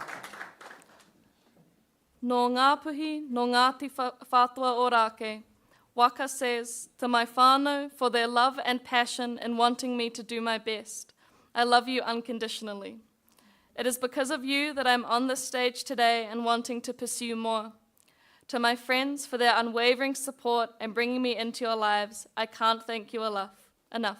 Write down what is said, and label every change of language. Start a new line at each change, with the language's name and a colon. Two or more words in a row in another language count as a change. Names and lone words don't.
Māori: No Ngāpuhi, no Ngāti Whātua o Rāke,
English: Waka says, to my whānau for their love and passion in wanting me to do my best. I love you unconditionally. It is because of you that I'm on this stage today and wanting to pursue more. To my friends for their unwavering support and bringing me into your lives, I can't thank you enough.